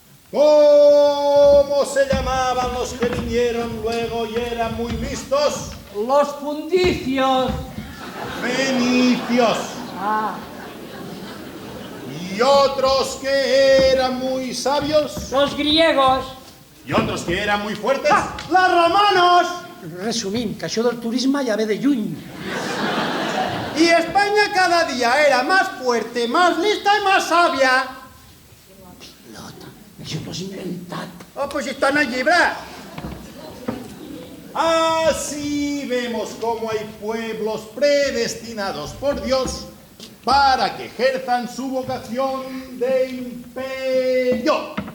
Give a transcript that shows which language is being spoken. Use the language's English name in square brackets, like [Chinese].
[Spanish] ¿Cómo se llamaban los que vinieron luego y eran muy listos? Los fundicios. Fenicios. Y otros que eran muy sabios. Los griegos. Y otros que eran muy fuertes. ¡Los romanos! [Catalan] Resumint, que això del turisme ja ve de lluny. [Spanish] Y España cada día era más fuerte, más lista y más sabia. [Catalan] Això t'ho has inventat. [Spanish] Oh, pues está en el llibre. Así vemos cómo hay pueblos predestinados por Dios para que ejerzan su vocación de imperio.